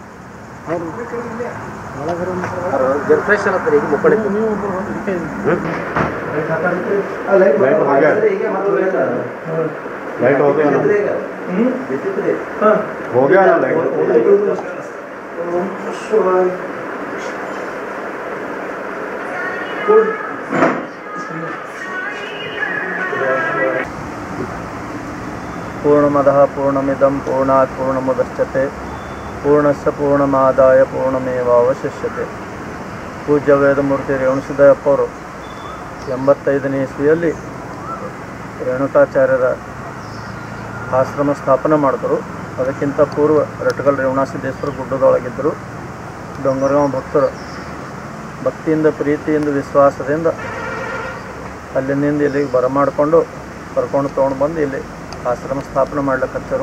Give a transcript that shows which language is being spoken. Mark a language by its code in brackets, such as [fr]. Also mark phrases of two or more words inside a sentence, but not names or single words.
[kn] ಫ್ರೆಶ್ ಅಲ್ಲ ಈಗ ಮುಕ್ಕಳಿ [hi] लाइट हो गया ना हो गया ना लाइट [sa] पूर्णमदः पूर्णमिदं पूर्णात् पूर्णमुदच्यते पूर्णस्य पूर्णमादाय पूर्णमेವಾವಶಿಷ್ಯತೆ [kn] ಪೂಜ್ಯ ವೇದಮೂರ್ತಿ ರೇಣುಸಿದ್ದಯ್ಯಪ್ಪ ಅವರು 85ನೇ ಇಸ್ವಿಯಲ್ಲಿ ರೇಣುಕಾಚಾರ್ಯರ ಆಶ್ರಮ ಸ್ಥಾಪನೆ ಮಾಡಿದ್ರು. ಅದಕ್ಕಿಂತ ಪೂರ್ವ ರಟ್ಗಲ್ ರೇವಣಸಿದ್ದೇಶ್ವರ ಗುಡ್ಡದೊಳಗಿದ್ದರು. ಡೊಂಗರಗಾಂವ್ ಭಕ್ತರು ಭಕ್ತಿಯಿಂದ ಪ್ರೀತಿಯಿಂದ ವಿಶ್ವಾಸದಿಂದ ಅಲ್ಲಿನಿಂದ ಇಲ್ಲಿಗೆ ಬರಮಾಡಿಕೊಂಡು ಕರ್ಕೊಂಡು ತೊಗೊಂಡು ಬಂದು ಇಲ್ಲಿ ಆಶ್ರಮ ಸ್ಥಾಪನೆ ಮಾಡ್ಲಿಕ್ಕತ್ತರು.